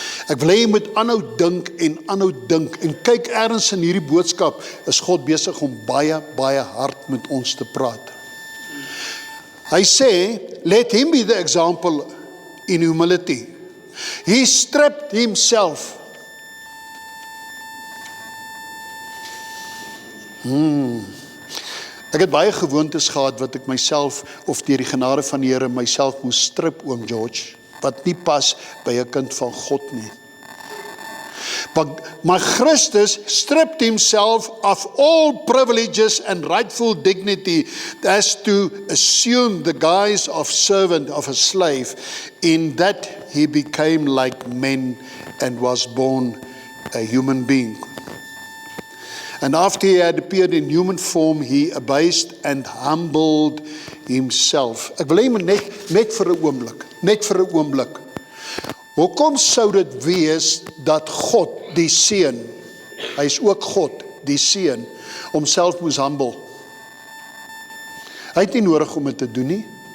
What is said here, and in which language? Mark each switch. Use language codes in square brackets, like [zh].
[af] Ek wil hê jy moet aanhou dink en kyk ergens in hierdie boodskap is God besig om baie hard met ons te praat. Hy sê, [en] let him be the example in humility. He stripped himself. [af] Ek het baie gewoontes gehad wat ek myself, of deur die genade van die Here, myself moes strip, oom George, wat nie pas by 'n kind van God nie. [en] Maar Christus stripped himself of all privileges and rightful dignity as to assume the guise of servant, of a slave, in that he became like men and was born a human being. And after he had appeared in human form, he abased and humbled himself. [af] Ek wil hê net vir 'n oomblik. Hoekom sou dit wees dat God, die Seun, hy is ook God, die Seun, homself moes humble? Hy het nie nodig om dit te doen nie.